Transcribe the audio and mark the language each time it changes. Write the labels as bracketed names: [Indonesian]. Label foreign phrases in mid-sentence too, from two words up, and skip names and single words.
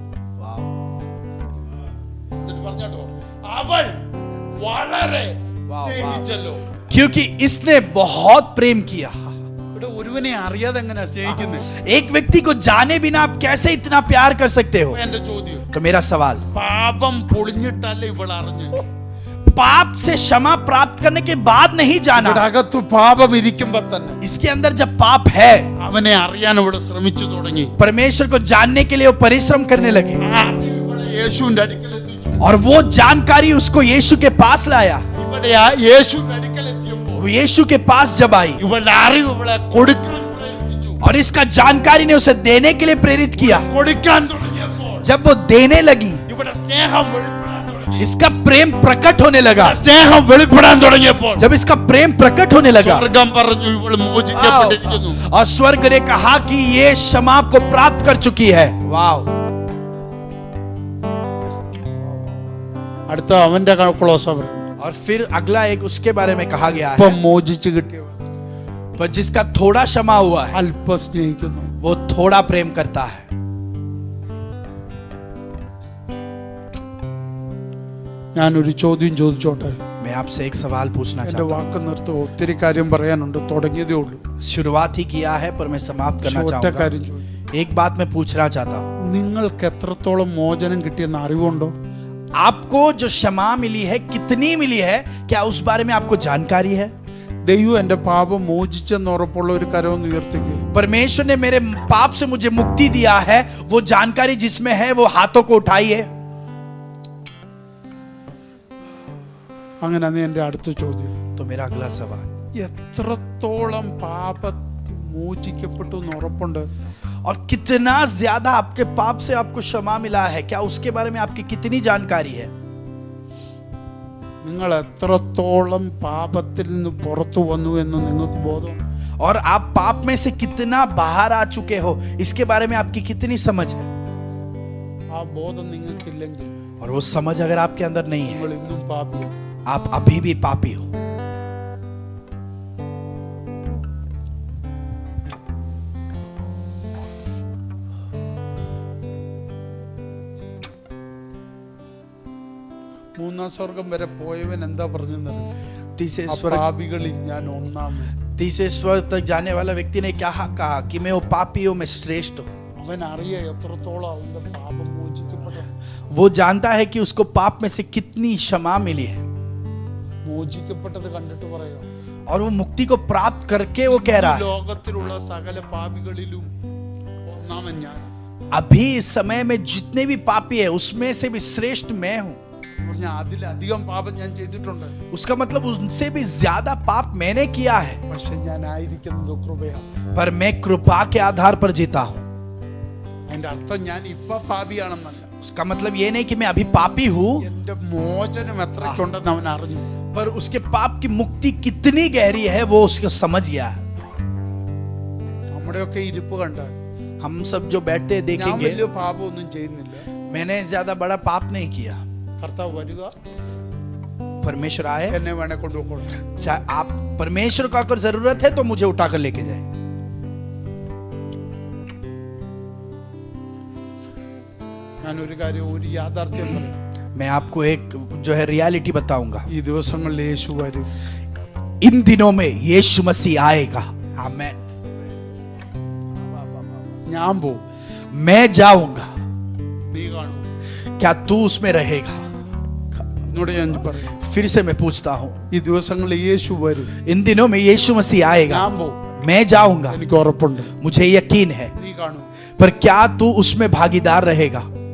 [Malayalam] എന്നിട്ട് പറഞ്ഞാട്ടോ, അവൾ വളരെ സ്നേഹിച്ചല്ലോ. [Hindi] क्योंकि इसने बहुत प्रेम किया. [Malayalam] ഇവിടെ ഒരുവനെ അറിയാതെ എങ്ങനെയാ സ്നേഹിക്കുന്നത്? [Hindi] एक व्यक्ति को जाने बिना आप कैसे इतना प्यार कर सकते हो? [Malayalam] എന്റെ ചോദ്യം, [Hindi] तो मेरा सवाल, [Malayalam] പാപം പൊളിഞ്ഞിട്ടല്ല ഇവൾ അറിഞ്ഞു. [Hindi] पाप से क्षमा प्राप्त करने के बाद नहीं जाना, [Malayalam] അകത്തു പാപം ഇരിക്കുമ്പോ തന്നെ [Hindi] इसके अंदर जब पाप है [Malayalam] അവനെ അറിയാൻ ഇവിടെ ശ്രമിച്ചു തുടങ്ങി. [Hindi] परमेश्वर को जानने के लिए वो परिश्रम करने लगे. [Malayalam] ആ അറിവ് യേശുവിന്റെ അടുക്കൽ എത്തിച്ചു. [Hindi] और वो जानकारी उसको यीशु के पास लाया. [Malayalam] ഇവിടെ ആ യേശുവിന്റെ അടുക്കൽ എത്തിയപ്പോൾ [Hindi] वो यीशु के पास जब आई [Malayalam] ഇവളുടെ അറിവ് ഇവളെ കൊടുക്കാൻ പ്രേരിപ്പിച്ചു. [Hindi] और इसका जानकारी ने उसे देने के लिए प्रेरित किया. [Malayalam] കൊടുക്കാൻ തുടങ്ങിയപ്പോൾ [Hindi] जब वो देने लगी [Malayalam] ഇവിടെ സ്നേഹം വെളിപ്പെടാൻ തുടങ്ങി. [Hindi] इसका प्रेम प्रकट होने लगा. [Malayalam] സ്നേഹം വെളിപ്പെടാൻ തുടങ്ങിയപ്പോൾ [Hindi] जब इसका प्रेम प्रकट होने लगा, [Malayalam] സ്വർഗം പറഞ്ഞു ഇവൾ മോചിക്കപ്പെട്ടിരിക്കുന്നു. [Hindi] और स्वर्ग ने कहा कि ये क्षमा को प्राप्त कर चुकी है. वाव. [Malayalam] അടുത്ത അവന്റെ ക്ലോസ് ഓവർ. [Hindi] और फिर अगला एक उसके बारे में कहा गया [Malayalam] ഇപ്പം [Hindi] है, [Malayalam] മോചിച്ചു കിട്ടിയവൻ [Hindi] पर जिसका थोड़ा क्षमा हुआ है [Malayalam] അല്പ സ്നേഹിക്കുന്നു. [Hindi] वो थोड़ा प्रेम करता है. [Malayalam] ഞാനൊരു ചോദ്യം ചോദിച്ചോട്ടെ? [Hindi] मैं आपसे एक सवाल पूछना [Malayalam] എന്റെ [Hindi] चाहता [Malayalam] വാക്ക് നിർത്തുക. ഒത്തിരി കാര്യം പറയാനുണ്ട്, തുടങ്ങിയതേ ഉള്ളൂ. [Hindi] हूँ। शुरुआत ही किया है पर मैं समाप्त करना [Malayalam] ഒറ്റ [Hindi] चाहूंगा। [Malayalam] കാര്യം ചോദിക്കും, [Hindi] एक बात मैं पूछना चाहता हूँ, [Malayalam] നിങ്ങൾക്ക് എത്രത്തോളം മോചനം കിട്ടിയെന്ന് അറിവുണ്ടോ? [Hindi] आपको जो क्षमा मिली है कितनी मिली है, क्या उस बारे में आपको जानकारी है? [Malayalam] ദൈവം എന്റെ പാപം മോചിച്ചെന്ന് ഉറപ്പുള്ള ഒരു കരമൊന്ന് ഉയർത്തിക്കുക. [Hindi] परमेश्वर ने मेरे पाप से मुझे मुक्ति दिया है, वो जानकारी जिसमें है वो हाथों को उठाइए। [Malayalam] അങ്ങനെ എന്റെ അടുത്ത ചോദ്യം, [Hindi] तो मेरा अगला सवाल, [Malayalam] എത്രത്തോളം പാപം മോചിക്കപ്പെട്ടു എന്ന് ഉറപ്പുണ്ട്? [Hindi] और कितना ज्यादा आपके पाप से आपको क्षमा मिला है, क्या उसके बारे में आपकी कितनी जानकारी है? [Malayalam] നിങ്ങൾ എത്രത്തോളം പാപത്തിൽ നിന്ന് പുറത്തു വന്നു എന്ന് നിങ്ങൾക്ക് ബോധം? [Hindi] और आप पाप में से कितना बाहर आ चुके हो, इसके बारे में आपकी कितनी समझ है? [Malayalam] ആ ബോധം നിങ്ങൾക്കില്ലെങ്കിൽ [Hindi] और वो समझ अगर आपके अंदर नहीं है, [Malayalam] നിങ്ങൾ ഇന്നും പാപിയാണ്. [Hindi] आप अभी भी पापी हो। [Malayalam] മൂന്നാം സ്വർഗം വരെ പോയവൻ എന്താ പറഞ്ഞെന്നറിയോ? [Hindi] तीसरे [Malayalam] ആ [Hindi] स्वर्ग [Malayalam] പാപികളിൽ ഞാൻ ഒന്നാമൻ. [Hindi] तीसरे स्वर्ग तक जाने वाला व्यक्ति ने क्या कहा कि मैं वो पापियों में श्रेष्ठ हूं। [Malayalam] അവൻ അറിയ എത്രത്തോളം അവന്റെ പാപം മോചിക്കപ്പെട്ടു. [Hindi] वो जानता है कि उसको पाप में से कितनी क्षमा मिली है, [Malayalam] മോചിക്കപ്പെട്ടത് കണ്ടിട്ട് പറയാം, [Hindi] और वो मुक्ति को प्राप्त करके वो कह रहा है, [Malayalam] ലോകത്തിലുള്ള സകല പാപികളിലും ഒന്നാമൻ ഞാൻ. [Hindi] अभी इस समय में जितने भी पापी है उसमें से भी श्रेष्ठ मैं हूं। [Malayalam] പറഞ്ഞാൽ അതിലധികം പാപം ഞാൻ ചെയ്തിട്ടുണ്ട്, [Hindi] उसका मतलब उनसे भी ज्यादा पाप मैंने किया है, [Malayalam] പക്ഷെ ഞാൻ ആയിരിക്കുന്നത് കൃപയാണ്. [Hindi] पर मैं कृपा के आधार पर जीता हूं। [Malayalam] അതിന്റെ അർത്ഥം ഞാൻ ഇപ്പൊ പാപിയാണെന്നല്ല, [Hindi] उसका मतलब ये नहीं कि मैं अभी पापी हूं, [Malayalam] എന്റെ മോചനം എത്രയ്ക്കുണ്ടെന്ന് അവൻ അറിഞ്ഞു. [Hindi] पर उसके पाप की मुक्ति कितनी गहरी है वो उसको समझ गया है। [Malayalam] നമ്മുടെയൊക്കെ ഇരിപ്പ് കണ്ടാൽ [Hindi] हम सब जो बैठते [Malayalam] ഞാൻ [Hindi] देखेंगे, [Malayalam] വലിയ പാപമൊന്നും ചെയ്യുന്നില്ല. [Hindi] मैंने ज्यादा बड़ा पाप नहीं किया। [Malayalam] കർത്താവ് വരിക, [Hindi] परमेश्वर आए, [Malayalam] എന്നെ വേണേ കൊണ്ടുപോയിക്കോളൂ. [Hindi] चाहे आप परमेश्वर को अगर जरूरत है तो मुझे उठाकर लेके जाए। [Malayalam] ഞാൻ ഒരു കാര്യം, ഒരു യാഥാർത്ഥ്യം പറയാം. [Hindi] मैं आपको एक जो है रियलिटी बताऊंगा, [Malayalam] ഈ ദിവസങ്ങളിൽ യേശു വരും. [Hindi] इन दिनों में यीशु मसीह आएगा। आमीन। [Malayalam] ഞാൻ പോവും, [Hindi] मैं जाऊंगा, [Malayalam] നീ കാണും. [Hindi] क्या तू उसमें रहेगा? [Malayalam] എന്നോട് ഞാൻ പറയും, [Hindi] फिर से मैं पूछता हूं, [Malayalam] ഈ ദിവസങ്ങളിൽ യേശു വരും, [Hindi] इन दिनों में यीशु मसीह आएगा, [Malayalam] ഞാൻ പോവും, [Hindi] मैं जाऊंगा, [Malayalam] എനിക്ക് ഉറപ്പുണ്ട്. [Hindi] मुझे यकीन है, [Malayalam] നീ കാണും. [Hindi] पर क्या तू उसमें भागीदार रहेगा?